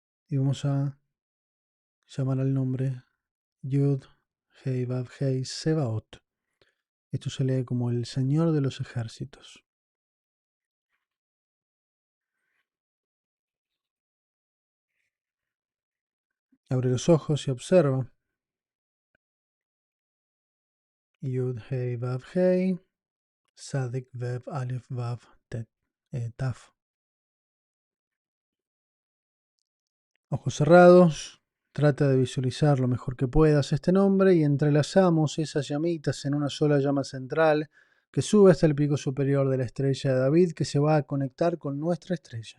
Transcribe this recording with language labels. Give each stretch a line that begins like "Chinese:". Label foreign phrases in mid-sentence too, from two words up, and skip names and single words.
Spanish: y vamos a llamar al nombre Yud Hei Vav Hei Sebaot. Esto se lee como el Señor de los Ejércitos. Abre los ojos y observa. Yud Hei Vav Hei Sadik Vev Alef Vav Tet Taf. Ojos cerrados, trata de visualizar lo mejor que puedas este nombre y entrelazamos esas llamitas en una sola llama central que sube hasta el pico superior de la estrella de David, que se va a conectar con nuestra estrella.